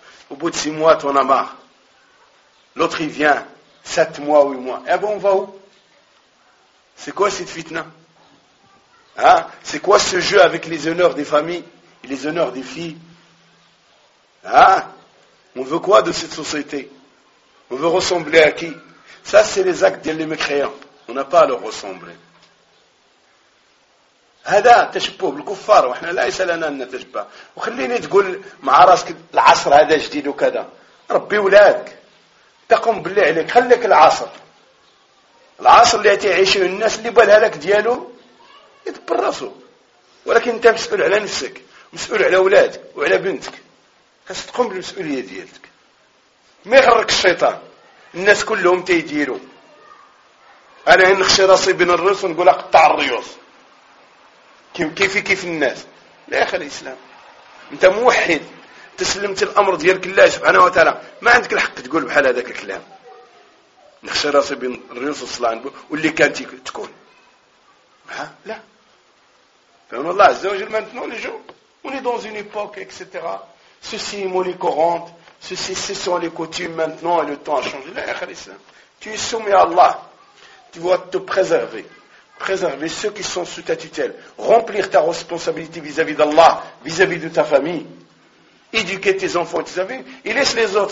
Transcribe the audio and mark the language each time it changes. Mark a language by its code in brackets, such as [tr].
[fr] Au bout de 6 mois, tu en as marre. L'autre il vient, 7 mois, 8 mois. Eh ben on va où? C'est quoi cette fitna? Hein? C'est quoi ce jeu avec les honneurs des familles et les honneurs des filles? Hein? On veut quoi de cette société? On veut ressembler à qui? Ça, c'est les actes des mécréants. On n'a pas à leur ressembler. [ar] هذا تشبه بالكفار وإحنا ليس لنا أن نتشبه. وخليني تقول مع راسك العصر هذا جديد وكذا. ربي ولادك تقوم بالله عليك. خليك العصر العصر اللي تعيشه الناس اللي بالها لك دياله يدبر راسه. ولكن أنت مسؤول على نفسك، مسؤول على أولادك وعلى بنتك، خاصك تقوم بالمسؤولية ديالتك. ما يغرك الشيطان الناس كلهم تيديروا. أنا نخشي راسي بين الرؤوس ونقول أقطع الريوس كيف الناس. لا يا اخي الاسلام، انت موحد، تسلمت الامر ديالك لله سبحانه وتعالى، ما عندك الحق تقول بحال هذاك الكلام. نخشى راسي بين الريوس والصلاه واللي كانت تكون ها لا. فهم الله عز وجل. [fr] maintenant les gens on est dans une époque etc. ceci est monnaie courante, ceci ce sont les coutumes maintenant et le temps a changé. [ar] لا يا اخي الاسلام، [fr] tu es soumis à Allah. tu dois te préserver ceux qui sont sous ta tutelle, remplir ta responsabilité vis-à-vis d'Allah, vis-à-vis de ta famille, éduquer tes enfants, tes amis, et laisse les autres.